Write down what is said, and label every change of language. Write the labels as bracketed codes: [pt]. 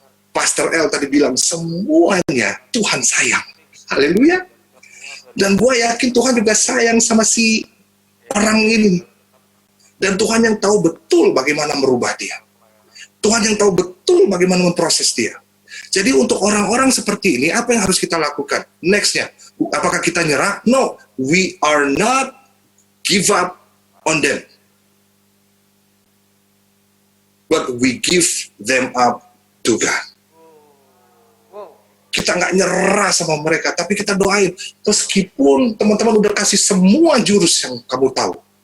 [id] Pastor L tadi bilang, semuanya Tuhan sayang. Haleluya. Dan gue yakin Tuhan juga sayang sama si orang ini. Dan Tuhan yang tahu betul bagaimana merubah dia. Tuhan yang tahu betul bagaimana memproses dia. Jadi untuk orang-orang seperti ini, apa yang harus kita lakukan? Next-nya, apakah kita nyerah? [en] No, we are not give up on them. But we give them up to God. [id] Kita nggak nyerah sama mereka, tapi kita doain. Meskipun teman-teman udah kasih semua jurus yang kamu tahu.